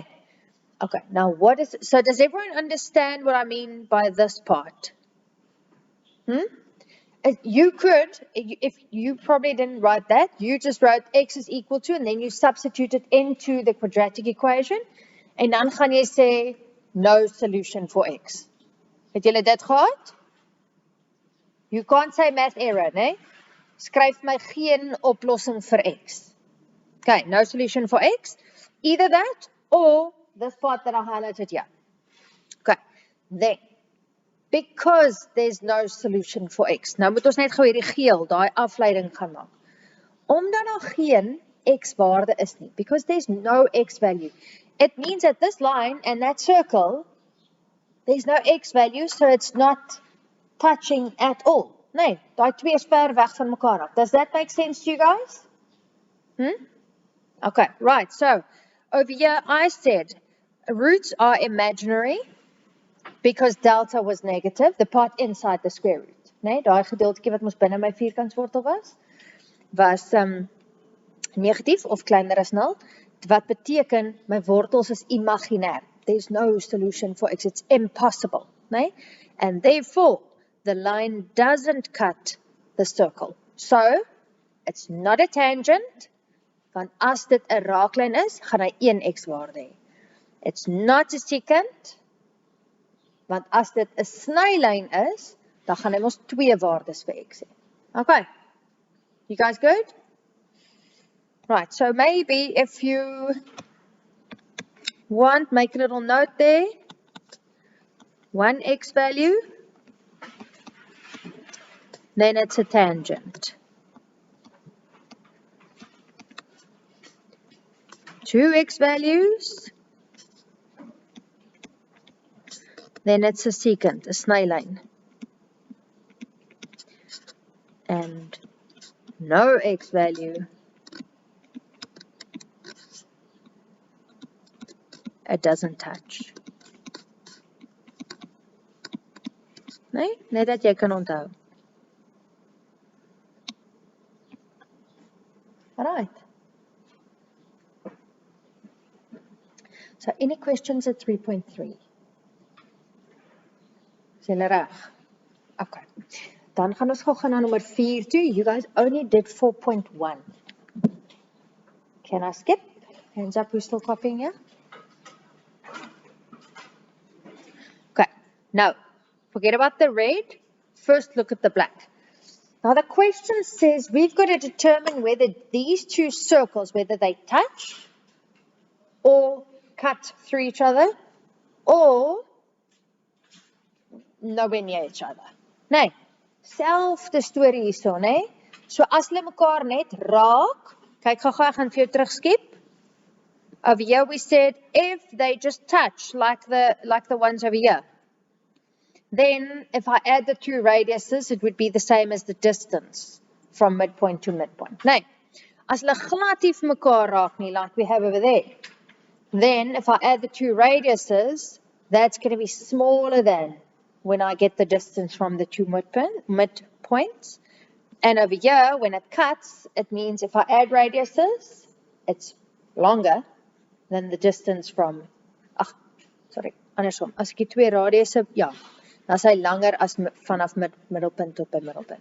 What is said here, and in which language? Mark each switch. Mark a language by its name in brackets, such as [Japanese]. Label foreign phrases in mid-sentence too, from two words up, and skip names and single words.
[English] Okay, now what is, so does everyone understand what I mean by this part? You could, if you probably didn't write that, you just wrote x is equal to, and then you substitute it into the quadratic equation, [Afrikaans] en dan gaan jy sê, [English] no solution for x. [Afrikaans] Het julle dit gehad? [English] You can't say math error, [Afrikaans] né? Skryf my geen oplossing vir x. [English] Okay, no solution for x. Either that, or this part that I highlighted here. Okay, then, because there's no solution for x. [Afrikaans] Nou moet ons net gou hierdie geel, daai afleiding gaan maak. Omdat daar geen x-waarde is nie, [English] because there's no x value, it means that this line and that circle, there's no x value, so it's not touching at all. [Afrikaans] Nee, daai twee is ver weg van mekaar af. [English] Does that make sense to you guys? Okay, right, so, over here I said, roots are imaginary, because delta was negative, the part inside the square root. [Afrikaans] Nee, daai gedeeltjie wat ons binne my vierkantswortel was negatief of kleiner as 0, wat beteken my wortels is imaginair. [English] There's no solution for x, it's impossible. [Afrikaans] Nee? [English] And therefore, the line doesn't cut the circle. So, it's not a tangent, [Afrikaans] want as dit 'n raaklyn is, gaan hy 1 x waarde hê. [English] It's not a secant, [Afrikaans] Want as dit 'n snylyn is, dan gaan hy mos 2 waardes vir x hê. [English] Okay. You guys good? Right, so maybe if you want, make a little note there. One x value, then it's a tangent. 2 x values, then it's a secant, a snylyn. And no x value, it doesn't touch. [Afrikaans] Nee, net dat jy kan onthou. [English] Alright. So any questions at 3.3? [Afrikaans] Is julle reg? Okay. Dan gaan ons gou gaan na nommer 4 toe. [English] You guys only did 4.1. Can I skip? Hands up, who's still copying here? Okay. Now, forget about the red. First look at the black. Now the question says we've got to determine whether these two circles, whether they touch or cut through each other or nowhere near each other. [Afrikaans] Nee, selfde storie hierso, nee. So as hulle mekaar net raak, kyk gou ek gaan vir jou terugskep. [English] Over here we said if they just touch like the ones over here, then if I add the two radiuses, it would be the same as the distance from midpoint to midpoint. [Afrikaans] Nee, as hulle glad nie vir mekaar raak nie, [English] like we have over there, then if I add the two radiuses, that's going to be smaller than when I get the distance from the two midpoints. And over here, when it cuts, it means if I add radiuses, it's longer than the distance from, [Afrikaans] andersom, as ek die twee radiusse, ja, dan is hy langer as vanaf middelpunt tot by middelpunt.